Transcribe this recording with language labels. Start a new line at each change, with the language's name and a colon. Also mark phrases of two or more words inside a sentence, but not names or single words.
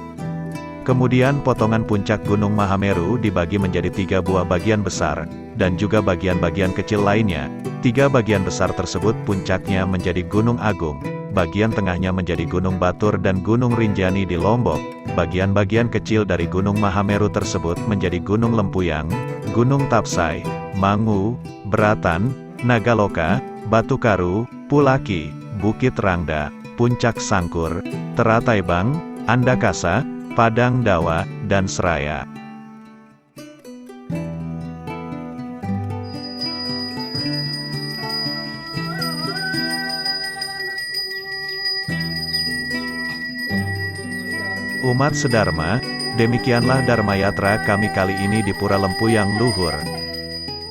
Indonesian: Kemudian potongan puncak Gunung Mahameru dibagi menjadi 3 buah bagian besar, dan juga bagian-bagian kecil lainnya. 3 bagian besar tersebut puncaknya menjadi Gunung Agung, bagian tengahnya menjadi Gunung Batur dan Gunung Rinjani di Lombok. Bagian-bagian kecil dari Gunung Mahameru tersebut menjadi Gunung Lempuyang, Gunung Tapsai, Mangu, Beratan, Nagaloka, Batu Karu, Pulaki, Bukit Rangda, Puncak Sangkur, Terataibang, Andakasa, Padang Dawa, dan Seraya. Umat sedharma, demikianlah Dharma Yatra kami kali ini di Pura Lempuyang Luhur.